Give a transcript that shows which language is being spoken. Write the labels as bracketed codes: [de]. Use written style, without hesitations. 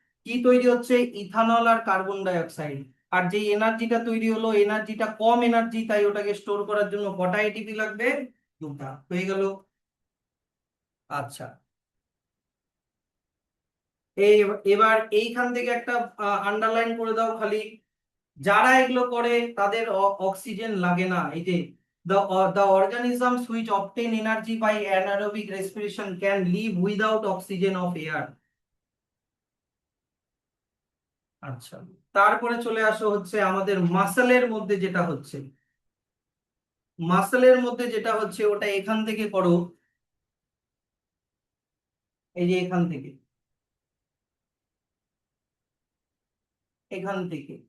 [bn] কি তৈরি হচ্ছে, ইথানল আর কার্বন ডাই অক্সাইড। আর যে এনার্জিটা তৈরি হলো, এনার্জিটা কম এনার্জি, তাই ওটাকে স্টোর করার জন্য কটা এটিপি লাগবে, দুটা। হয়ে গেল। আচ্ছা, এই এবার এইখান থেকে একটা আন্ডারলাইন করে দাও খালি, যারা এগুলো করে তাদের অক্সিজেন লাগে না। এই যে [en] the organisms which obtain energy by anaerobic respiration can live without oxygen of air। [bn] আচ্ছা, তারপরে চলে আসো হচ্ছে আমাদের মাসেলের মধ্যে যেটা হচ্ছে, মাসেলের মধ্যে যেটা হচ্ছে ওটা এখান থেকে করো, এই যে এখান থেকে, এখান থেকে।